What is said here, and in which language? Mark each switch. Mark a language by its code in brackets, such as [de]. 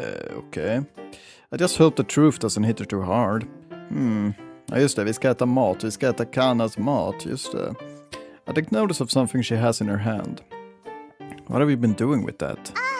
[en] Okay. I just hope the truth doesn't hit her too hard. [sv] Ja, just det, vi ska äta mat. Vi ska äta Kanas mat, just det. [en] I take notice of something she has in her hand. What have you been doing with that?